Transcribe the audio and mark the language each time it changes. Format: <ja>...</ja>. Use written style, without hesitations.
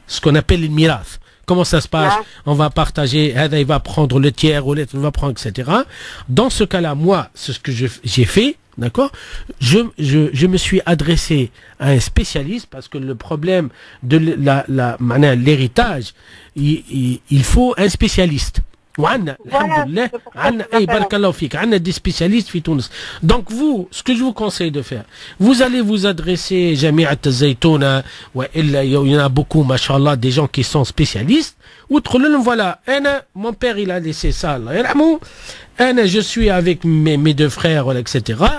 <fr>Ce qu'on appelle le mirath. Comment ça se passe? On va partager, il va prendre le tiers, ou l'autre va prendre, etc. Dans ce cas-là, moi, c'est ce que j'ai fait, d'accord? Je me suis adressé à un spécialiste parce que le problème de l'héritage, il faut un spécialiste.</fr> <ar>وعندنا الحمد لله عندنا بارك الله فيك عندنا des spécialistes في تونس.</ar> <fr>Donc vous, ce que je vous conseille de faire, vous allez vous adresser جامعة الزيتونة وإلا il y en a beaucoup machallah des gens qui sont spécialistes وتقول لهم voilà أنا mon père il a laissé ça الله يرحمه أنا je suis avec mes deux frères etc.</fr>